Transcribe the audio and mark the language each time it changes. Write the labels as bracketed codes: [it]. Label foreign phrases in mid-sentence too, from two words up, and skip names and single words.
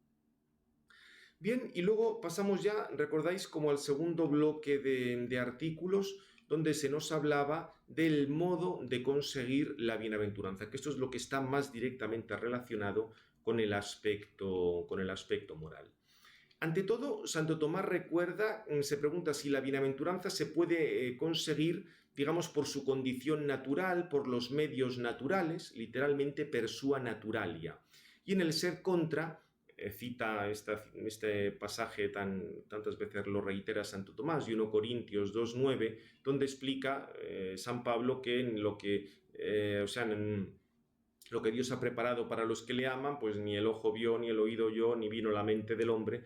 [es] Bien, y luego pasamos ya, recordáis, como al segundo bloque de artículos donde se nos hablaba del modo de conseguir la bienaventuranza, que esto es lo que está más directamente relacionado con el aspecto moral. Ante todo, Santo Tomás se pregunta si la bienaventuranza se puede conseguir, digamos, por su condición natural, por los medios naturales, literalmente [la] per sua naturalia. [es] Y en el [la] ser contra, [es] cita este pasaje tantas veces lo reitera Santo Tomás, y 1 Corintios 2:9, donde explica San Pablo que en lo que Dios ha preparado para los que le aman, pues ni el ojo vio, ni el oído oyó, ni vino a la mente del hombre.